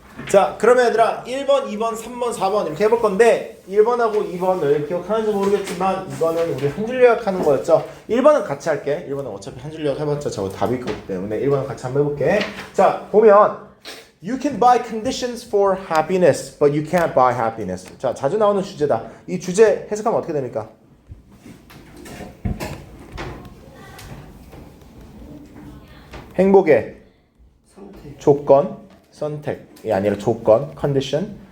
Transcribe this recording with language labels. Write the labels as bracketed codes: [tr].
[ko] 자, 그러면 얘들아 1번, 2번, 3번, 4번 이렇게 해볼 건데 1번하고 2번을 기억하는지 모르겠지만 이거는 우리 한 줄 요약하는 거였죠. 1번은 같이 할게. 1번은 어차피 한 줄 요약 해봤자 저거 답이 있기 때문에 1번은 같이 한번 해볼게. [en] 자, 보면 You can buy conditions for happiness, but you can't buy happiness. [ko] 자, 자주 나오는 주제다. 이 주제 해석하면 어떻게 됩니까? 행복의 상태. 조건, 선택이 아니라 조건, condition.